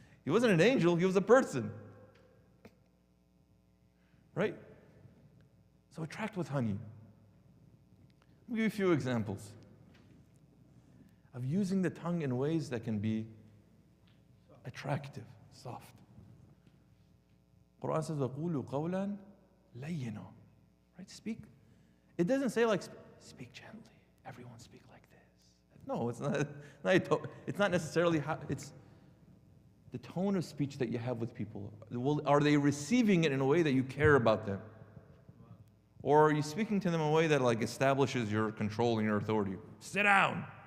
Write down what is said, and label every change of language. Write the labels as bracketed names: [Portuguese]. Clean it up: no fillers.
[English] He wasn't an angel, he was a person. Right? So attract with honey. I'll give you a few examples of using the tongue in ways that can be attractive, soft. Quran says, [Arabic] وَقُولُوا قَوْلًا لَيِّنًا. [English] Right? Speak. It doesn't say like, speak gently. Everyone speak like this. No, it's not necessarily how, it's the tone of speech that you have with people. Are they receiving it in a way that you care about them? Or are you speaking to them in a way that like establishes your control and your authority? Sit down.